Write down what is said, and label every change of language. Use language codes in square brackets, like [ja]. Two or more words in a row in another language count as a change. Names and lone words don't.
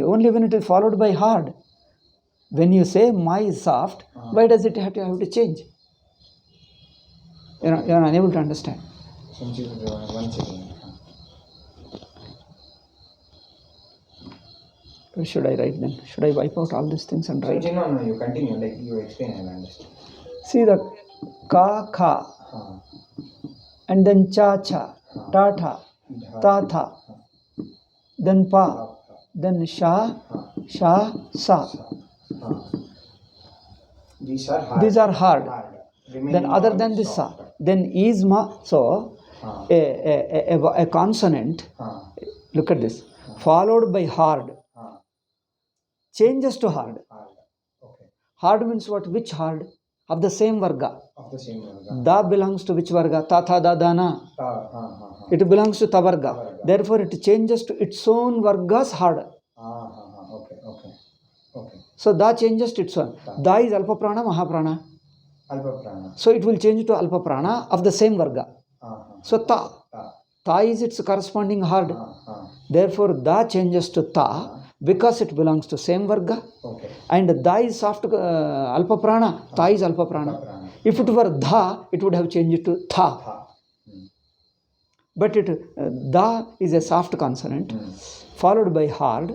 [en] Only when it is followed by hard. When you say ma is soft, why does it have to change? You are unable to understand. One second. What should I write then? Should I wipe out all these things and write? No, you continue. Like you explain, I will understand. See the ka, kha, and then cha, cha, ta, tha, ta, tha, then pa, then sha, sha, sa. These are hard. Then other than this sa, then is ma. So a consonant. Look at this. Followed by hard. Changes to hard. Okay. Hard means what? Which hard? Of the same varga. Of the same varga. Da belongs to which varga? Ta, tha, da, da, na. It belongs to [sa] ta varga. [en] Therefore, it changes to its own varga's hard. Okay. So, da changes to its own. Da is [sa] alpa prana, mahaprana. Alpa prana. [en] So, it will change to [sa] alpa prana [en] of the same varga. So, ta. Ta is its corresponding hard. Therefore, da changes to ta because it belongs to same varga. Okay. And da is soft [sa] alpa prana. [en] Ta is [sa] alpa prana. [en] If it were dha, it would have changed to tha. But da is a soft consonant followed by hard.